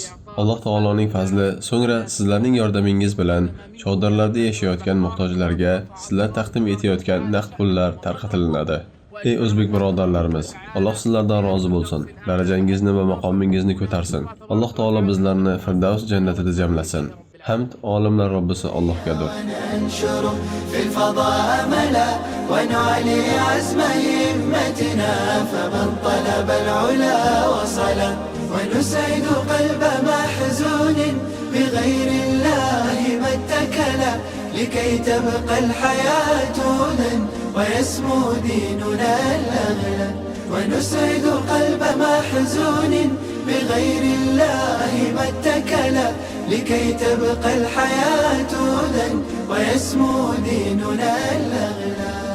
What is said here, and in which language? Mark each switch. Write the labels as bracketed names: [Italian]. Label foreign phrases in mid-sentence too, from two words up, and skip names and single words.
[Uzbek] Alloh taoloning fazli, so'ngra sizlarning yordamingiz bilan chodirlarda yashayotgan muhtojlarga sizlar taqdim etayotgan naqd pullar tarqatilinadi. Ey o'zbek birodarlarimiz, Alloh sizlardan rozi bo'lsin. Darajangizni va maqomingizni ko'tarsin. Alloh taolo bizlarni Firdavs jannatida jamlasin. Hamd olimlar Robbisi Allohgadir. [Arabic] ننشر في الفضاء أملا ونعلي عزم همتنا فمن طلب العلا وصل ونسعد قلب محزون بغير الله ما اتكل لكي تبقى الحياة هدى ويسمو ديننا الأغلى ونسعد قلب محزون بغير الله ما اتكل لكي تبقى الحياة هدى ويسمو ديننا الأغلى.